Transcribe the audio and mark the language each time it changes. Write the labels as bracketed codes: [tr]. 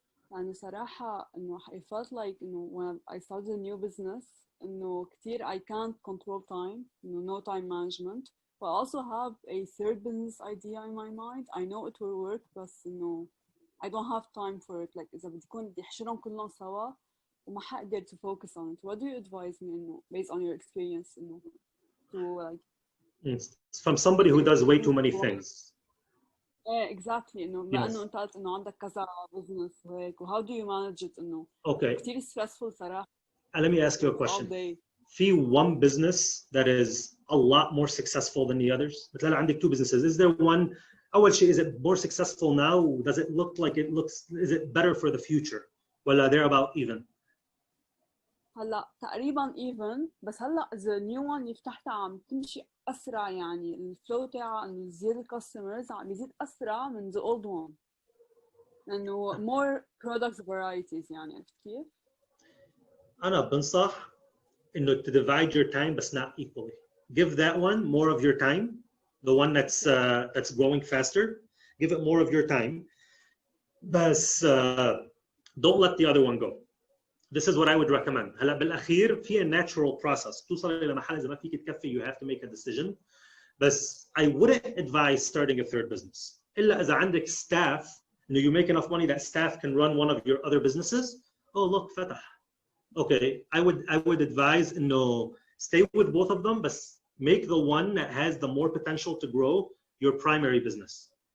[ar] يعني صراحة [en] I felt like when I started a new business [ar] كتير [en] I can't control time, no time management, but I also have a 3rd business idea in my mind. I know it will work, but I don't have time for it. [ar] Like إذا بدي أحشرهم كلهم سوا وما حقدر [en] to focus on it. What do you advise me based on your experience to like? It's from somebody who does way too many things. Exactly. [ar] لأنه أنت قلت عندك كذا business وهيك. [en] How do you manage it Okay. [ar] كتير stressful صراحة. [en] Let me ask you a question. في one business that is a lot more successful than the others. [ar] مثلا عندك 2 businesses. [en] Is there one? [ar] أول شيء, [en] is it more successful now? Does it look like it looks? Is it better for the future? [ar] ولا [en] they're about even? [ar] هلا تقريبا even، بس هلا [en] the new one [ar] اللي فتحتها عم تمشي اسرع، يعني الفلو تاعها انه زياده الكاستمرز عم بيزيد اسرع من [en] the old one، [ar] لانه [en] more product varieties. [ar] يعني عرفت كيف؟ أنا بنصح إنه [en] to divide your time but not equally. Give that one more of your time, the one that's growing faster. Give it more of your time, but don't let the other one go. This is what I would recommend. [ar] هلا بالأخير في [en] a natural process. [ar] توصل إلى محل إذا ما فيك تكفي [en] you have to make a decision. But I wouldn't advise starting a third business. [ar] إلا إذا عندك [en] staff, you make enough money that staff can run one of your other businesses. Oh look, [ar] فتح. [en] Okay, I would advise stay with both of them, but make the one that has the more potential to grow your primary business.